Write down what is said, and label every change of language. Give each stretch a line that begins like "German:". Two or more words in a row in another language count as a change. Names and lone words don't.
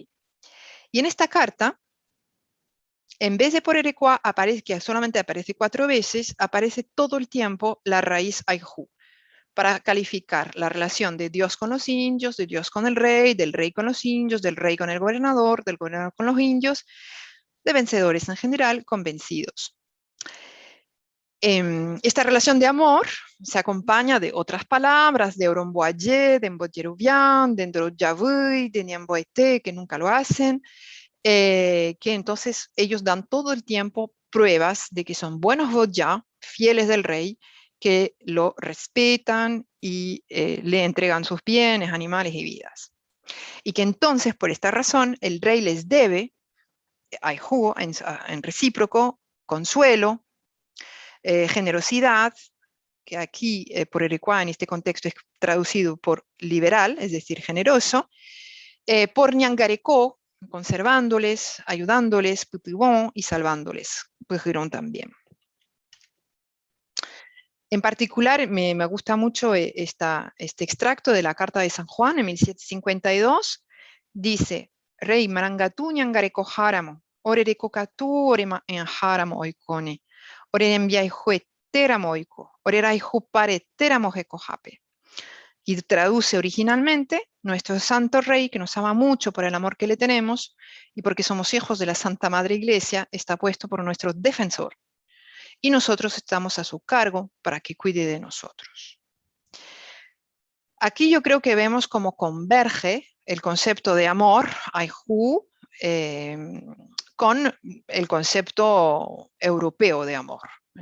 Spanish: Y en esta carta, en vez de porerequá, que solamente aparece 4 veces, aparece todo el tiempo la raíz aijú, para calificar la relación de Dios con los indios, de Dios con el rey, del rey con los indios, del rey con el gobernador, del gobernador con los indios, de vencedores en general con vencidos. Esta relación de amor se acompaña de otras palabras, de oromboayé, de mboyerubián, de ndoroyavuy, de niamboete, que nunca lo hacen, que entonces ellos dan todo el tiempo pruebas de que son buenos boyá, fieles del rey, que lo respetan y le entregan sus bienes, animales y vidas. Y que entonces, por esta razón, el rey les debe, aijú, en recíproco, consuelo, generosidad, que aquí porerequá en este contexto es traducido por liberal, es decir, generoso, por ñangarecó, conservándoles, ayudándoles, pupibón, y salvándoles, pujirón también. En particular, me gusta mucho este extracto de la Carta de San Juan en 1752.
Guarani: Dice: Rey marangatú ñangareco járamo, orerecocatú orema en járamo oicone, orerembiaijue téramo oico, oreraijupare téramo jecojape.
Spanish: Y traduce originalmente: nuestro Santo Rey, que nos ama mucho por el amor que le tenemos y porque somos hijos de la Santa Madre Iglesia, está puesto por nuestro defensor. Y nosotros estamos a su cargo para que cuide de nosotros. Aquí yo creo que vemos cómo converge el concepto de amor, aijú, con el concepto europeo de amor.